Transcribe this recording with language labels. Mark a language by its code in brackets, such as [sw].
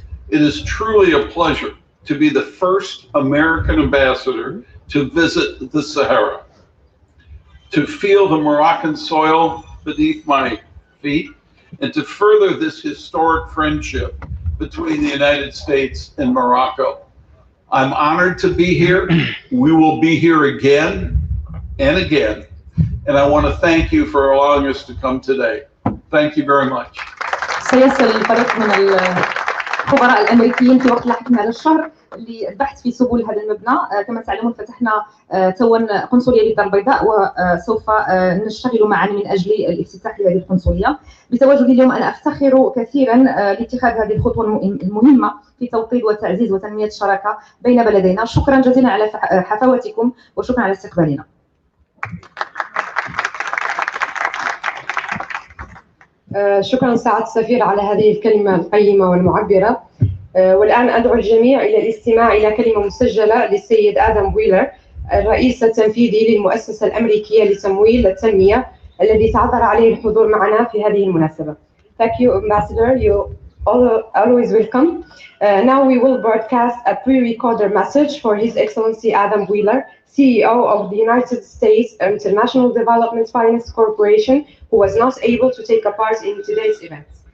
[en] It is truly a pleasure to be the first American ambassador to visit the Sahara, to feel the Moroccan soil beneath my feet, and to further this historic friendship between the United States and Morocco. I'm honored to be here. We will be here again and again, and I want to thank you for allowing us to come today. Thank you very much. [ar] سيصل الفريق من الخبراء الامريكيين في وقت لاحق من هذا الشهر للبحث في سبل هذا المبنى. كما تعلمون فتحنا توا قنصليه للدار البيضاء، وسوف نشتغل معا من اجل الافتتاح لهذه القنصليه. بتواجدي اليوم انا افتخر كثيرا لاتخاذ هذه الخطوه المهمه في توطيد وتعزيز وتنميه الشراكه بين بلدينا. شكرا جزيلا على حفاوتكم وشكرا على استقبالنا. شكرا سعادة السفير على هذه الكلمة القيمة والمعبرة. والآن أدعو الجميع إلى الاستماع إلى كلمة مسجلة للسيد آدم بويلر، الرئيس التنفيذي للمؤسسة الأمريكية لتمويل التنمية، الذي تعذر عليه الحضور معنا في هذه المناسبة. [en] Thank you, Ambassador. You always welcome. Now we will broadcast a pre-recorded message for His Excellency Adam Wheeler, CEO of the United States International Development Finance Corporation, who was not able to take a part in today's event.